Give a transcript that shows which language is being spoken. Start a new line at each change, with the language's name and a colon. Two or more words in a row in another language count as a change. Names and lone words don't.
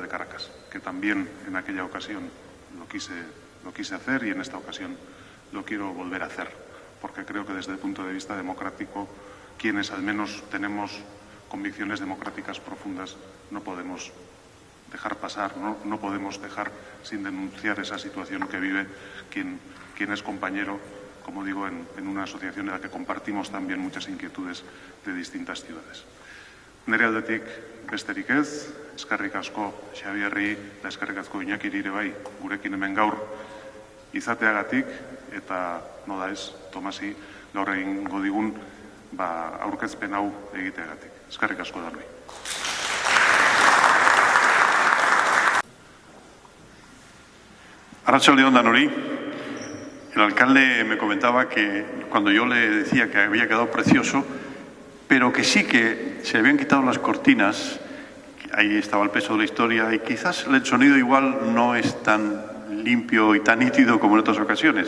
Spanish: de Caracas, que también en aquella ocasión lo quise hacer y en esta ocasión lo quiero volver a hacer, porque creo que desde el punto de vista democrático, quienes al menos tenemos convicciones democráticas profundas, no podemos dejar pasar, no podemos dejar sin denunciar esa situación que vive quien es compañero, como digo, en una asociación en la que compartimos también muchas inquietudes de distintas ciudades.
Basque: Nire aldetik besterik ez, eskerrik asko Xabierri eta eskerrik asko Iñakiri ere bai gurekin hemen gaur izateagatik, eta nola ez, Tomasi gaur egingo digun aurkezpen hau egiteagatik. Eskerrik asko danoi. Arratsalde-on danori.
Spanish: El alcalde me comentaba que cuando yo le decía que había quedado precioso, pero que sí que se habían quitado las cortinas, ahí estaba el peso de la historia y quizás el sonido igual no es tan limpio y tan nítido como en otras ocasiones.